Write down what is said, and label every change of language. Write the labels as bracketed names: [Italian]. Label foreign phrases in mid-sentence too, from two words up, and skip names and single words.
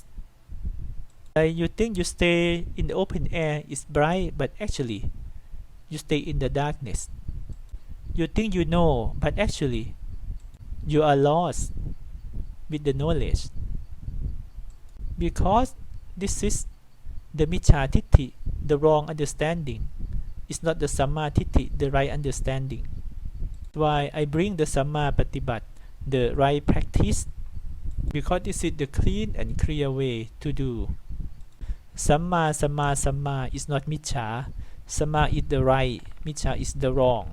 [English] Like you think you stay in the open air is bright, but actually you stay in the darkness. You think you know, but actually you are lost with the knowledge. Because this is the micchaทิฏฐิ, the wrong understanding. It's not the sammaทิฏฐิ, the right understanding. Why I bring the [Pali] Samma Patibat, [English] the right practice, because this is the clean and clear way to do. Samma, Samma, Samma is not Miccha. Samma is the right, Miccha is the wrong.